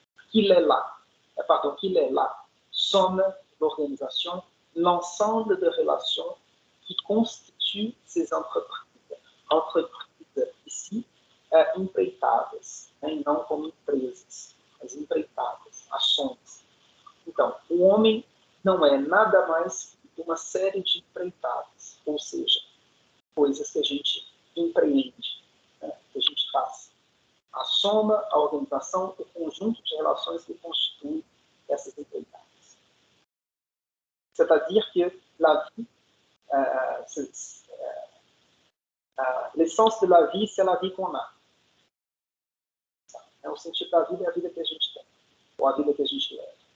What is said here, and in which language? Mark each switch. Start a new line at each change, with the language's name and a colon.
French: Qu'il est là, somme d'organisation, l'ensemble de relations qui constituent ces entreprises.
Portuguese: Entreprises ici, empreitadas, e não como empresas, mas empreitadas, ações. Então, o homem não é nada mais que uma série de empreitadas, ou seja, coisas que a gente empreende, né, que a gente faz. A soma, a organização, o conjunto de relações que constituem essas empreitadas.
French: C'est-à-dire que la vie, l'essence de la vie, c'est la vie qu'on a.
Portuguese: O sentido da vida é a vida que a gente tem, ou a vida que a gente leva.